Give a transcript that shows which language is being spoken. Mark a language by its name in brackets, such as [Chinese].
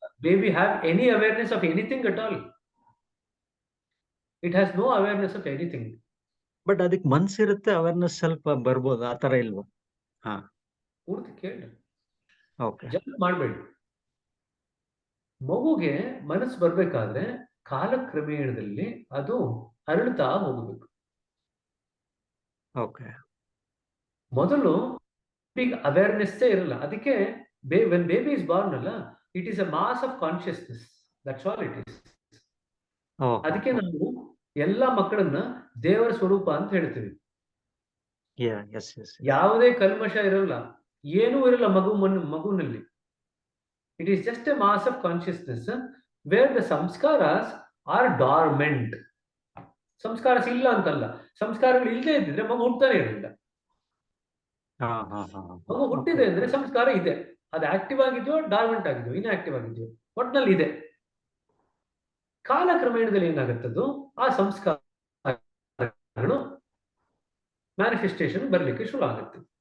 [English] baby have any awareness of anything at all? It has no awareness of anything. [Kannada] But ಅದಕ್ಕೆ ಮನ್ಸಿರುತ್ತೆ, awareness ಸ್ವಲ್ಪ ಬರ್ಬೋದು, ಆ ತರ ಇಲ್ವಾ? ಹಾ ಪೂರ್ತಿ ಕೇಳಿ, ಓಕೆ ಜಂಪ್ ಮಾಡಬೇಡಿ. ಮಗುಗೆ ಮನಸ್ಸು ಬರ್ಬೇಕಾದ್ರೆ ಕಾಲಕ್ರಮೇಣದಲ್ಲಿ ಅದು ಅರಳುತ್ತಾ ಹೋಗಬೇಕು. ಓಕೆ ಮೊದಲು ಅವೇರ್ನೆಸ್ಸೇ ಇರಲ್ಲ. [English] ಅದಕ್ಕೆ when baby is born ಅಲ್ಲ, it is a mass of consciousness. That's all it is. [Kannada] ಅದಕ್ಕೆ ನಾವು ಎಲ್ಲ ಮಕ್ಕಳನ್ನ ದೇವರ ಸ್ವರೂಪ ಅಂತ ಹೇಳ್ತೀವಿ. ಯಾವುದೇ ಕಲ್ಮಶ ಇರಲ್ಲ, ಏನೂ ಇರಲ್ಲ ಮಗುನಲ್ಲಿ. [English] It is just a mass of consciousness where the samskaras are dormant. [Kannada] Samskaras ಇಲ್ಲ ಅಂತಲ್ಲ, ಸಂಸ್ಕಾರಗಳು ಇಲ್ಲದೆ ಇದ್ದಿದ್ರೆ ಮಗು ಹುಟ್ಟತಾನೆ ಇರಲಿಲ್ಲ. ಮಗು ಹುಟ್ಟಿದೆ ಅಂದ್ರೆ ಸಂಸ್ಕಾರ ಇದೆ. ಅದು ಆಕ್ಟಿವ್ ಆಗಿದೆಯೋ ಡಾರ್ಮೆಂಟ್ ಆಗಿದೆಯೋ ಇನ್ಆಕ್ಟಿವ್ ಆಗಿದೆಯೋ ಒಟ್ಟಿನಲ್ಲಿ ಇದೆ. ಕಾಲಕ್ರಮೇಣದಲ್ಲಿ ಏನಾಗುತ್ತದು, ಆ ಸಂಸ್ಕಾರಗಳು ಮ್ಯಾನಿಫೆಸ್ಟೇಷನ್ ಬರ್ಲಿಕ್ಕೆ ಶುರು ಆಗುತ್ತೆ.